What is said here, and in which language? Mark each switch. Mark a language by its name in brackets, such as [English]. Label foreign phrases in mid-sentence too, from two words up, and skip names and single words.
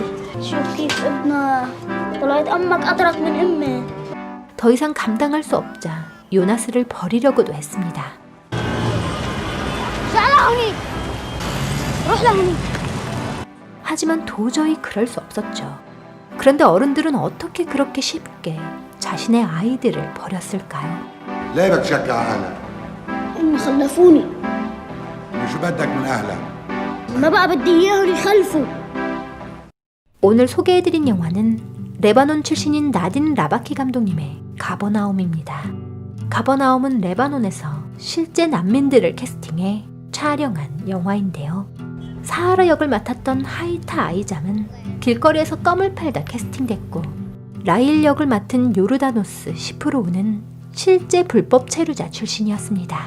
[Arabic] شوف كيف ابنها طلعت أمك أطرق من أمه. [Korean] 더 이상 감당할 수 없자 요나스를 버리려고도 했습니다. [Arabic] تعال هونيك. روح لهونيك. [Korean] 하지만 도저히 그럴 수 없었죠. 그런데 어른들은 어떻게 그렇게 쉽게 자신의 아이들을 버렸을까요? [Arabic] ليه بتشكى على هم خلفوني. شو بدك من اهلك؟ ما بقى بدي إياهم يخلفوا. [Korean] 오늘 소개해드린 영화는 레바논 출신인 나딘 라바키 감독님의 가버나움입니다. 가버나움은 레바논에서 실제 난민들을 캐스팅해 촬영한 영화인데요. 사하라 역을 맡았던 하이타 아이잠은 길거리에서 껌을 팔다 캐스팅됐고, 라일 역을 맡은 요르다노스 시프로우는 실제 불법 체류자 출신이었습니다.